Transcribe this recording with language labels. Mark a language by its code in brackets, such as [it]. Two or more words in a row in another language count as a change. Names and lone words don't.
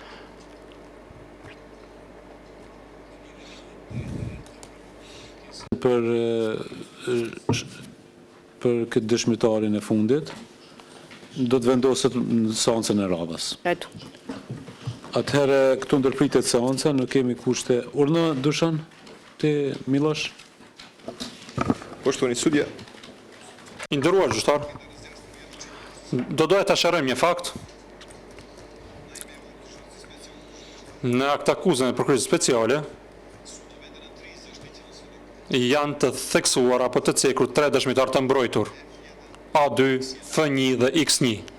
[sq] Për këtë dëshmitarin e fundit, do të vendoset në seancën e radhës. redu. Atëherë këtu ndërpritet seanca, nuk kemi kushte. Urna Dushan, ti Milosh? [sr] Poštovani sudija, [sq] I nderuar gjyqtar, do doja ta sharojmë një fakt. Në akt akuzën e prokurisë speciale janë të theksuar apo të cekur 3 dëshmitar të mbrojtur, A2, F1 dhe X1.